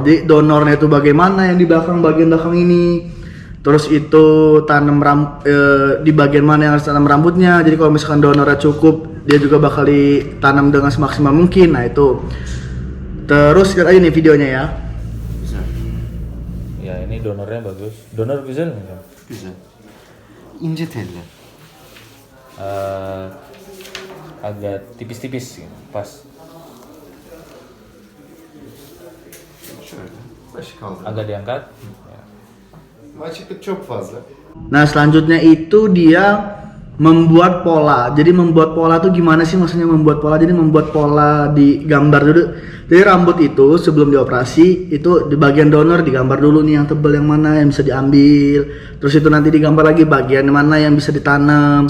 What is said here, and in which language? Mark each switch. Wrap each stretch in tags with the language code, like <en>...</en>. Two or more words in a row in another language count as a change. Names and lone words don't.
<id>Jadi donornya itu bagaimana yang di bagian belakang ini. Terus itu tanam di bagian mana yang harus tanam rambutnya. Jadi kalau misalkan donornya cukup, dia juga bakal ditanam dengan semaksimal mungkin. Nah itu. Terus lihat aja nih videonya ya. Bisa. Ya ini donornya bagus.</id> <tr>Donor güzel mi? Güzel. İnce telli.</tr> <id>Agak tipis-tipis, pas.</id> <tr>Şöyle. Başı kaldır.</tr> <id>Agak diangkat. Ya.</id> <tr>Açıklık çok fazla.</tr> <id>Nah selanjutnya itu dia membuat pola. Jadi membuat pola tuh gimana sih maksudnya membuat pola? Jadi membuat pola di gambar dulu. Jadi rambut itu sebelum dioperasi itu di bagian donor digambar dulu nih yang tebal yang mana yang bisa diambil. Terus itu nanti digambar lagi bagian mana yang bisa ditanam.</id>